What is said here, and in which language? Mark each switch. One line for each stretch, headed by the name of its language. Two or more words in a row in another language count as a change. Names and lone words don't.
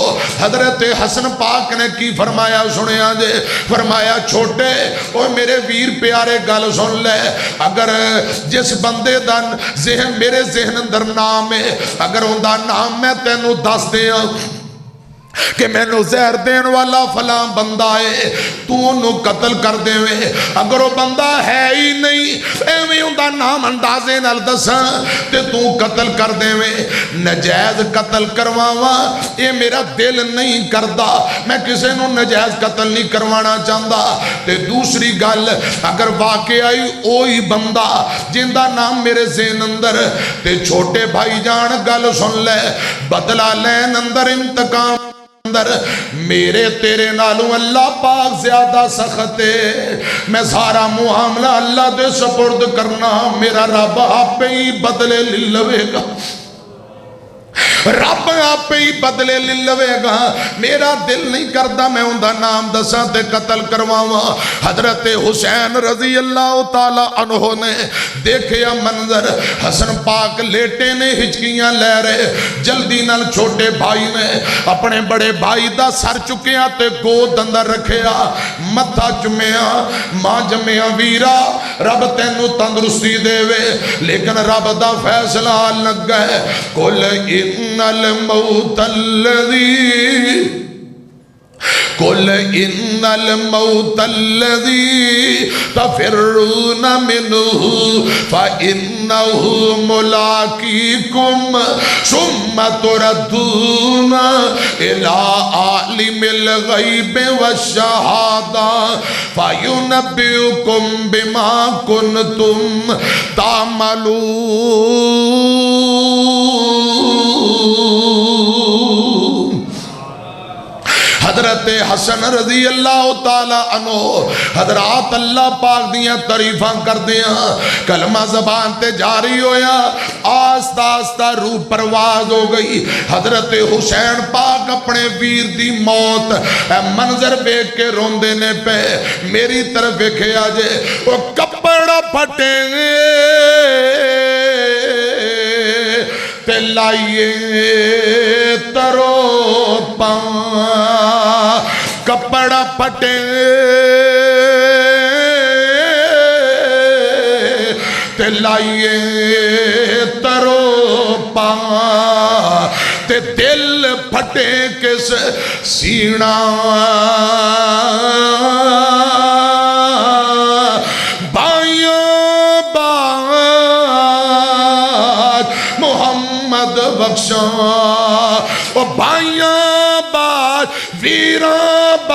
Punjabi: حضرت حسن پاک نے کی فرمایا سنے آجے، فرمایا چھوٹے اوہ میرے ویر پیارے گل سن لے، اگر جس بندے دا ذہن میرے ذہن اندر نام ہے، اگر ان دا نام میں تینوں دس دیاں کہ میں نو زہر دین والا فلاں بندہ ہے، تو انہوں قتل کر دے وے، اگر وہ بندہ ہے ہی نہیں ایویں ان دا نام اندازے نال دساں تے تو قتل کر دے وے، نجائز قتل کرواواں یہ میرا دل نہیں کردا،
Urdu: میں کسے نو نجائز قتل نہیں کروانا چاہتا۔
Punjabi: تے دوسری گل اگر واقعی اوہی بندہ جن دا نام میرے ذہن اندر، تے چھوٹے بھائی جان گل سن لے، بدلہ لین اندر انتقام اندر میرے تیرے نالوں اللہ پاک زیادہ سخت ہے، میں سارا معاملہ اللہ دے سپرد کرنا، میرا رب آپ ہی بدلے لے لوے گا۔ رب آپ ہی بدلے لے لوے گا. میرا دل نہیں کرتا میں ان دا نام دساں تے قتل کرواواں. حضرت حسین رضی اللہ تعالی عنہ نے دیکھیا منظر, حسن پاک لیٹے نے ہچکیاں لے رہے. جلدی نال چھوٹے بھائی نے اپنے بڑے بھائی دا سر چکیا تے گود اندر رکھیا, متھا چمیا, ماں جمیا ویرا رب تینو تندرستی دے وے, لیکن رب دا فیصلہ لگ گئے.
Arabic: قل ان الموت الذی قل ان الموت الذي تفرون منه فإنه ملاقيكم ثم تردون إلى عالم الغيب والشهادة فينبئكم بما كنتم تعملون.
Punjabi: حضرت حسن رضی اللہ تعالی عنہ حضرات اللہ پاک دیاں تعریفاں کر دیاں, کلمہ زبان تے جاری ہویا, آستہ آستہ روح پرواز ہو گئی. حضرت حسین پاک اپنے ویر دی موت منظر بیک کے روندے نے پہ میری طرف کھیا جے, وہ کپڑا پھٹے تے لائیے ترو پاں, کپڑا پھٹے تے لائیے ترو پاں, تے دل پھٹے کس سینہ بخشاں, او بھائیاں باج ویراں